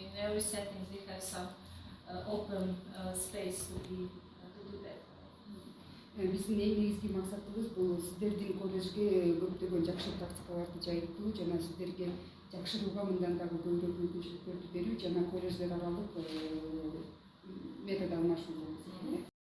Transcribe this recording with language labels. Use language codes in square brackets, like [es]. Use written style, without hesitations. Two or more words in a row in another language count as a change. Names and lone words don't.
[en] every setting we have some open space to do that. [ky] Биздин эң негизги максатыбыз бул сиздердин колледжге көптөгөн жакшы практикаларды жайылтуу жана сиздерге жакшырууга мындан дагы көбүрөөк мүмкүнчүлүктөрдү берүү жана колледждер аралык метод алмашуу.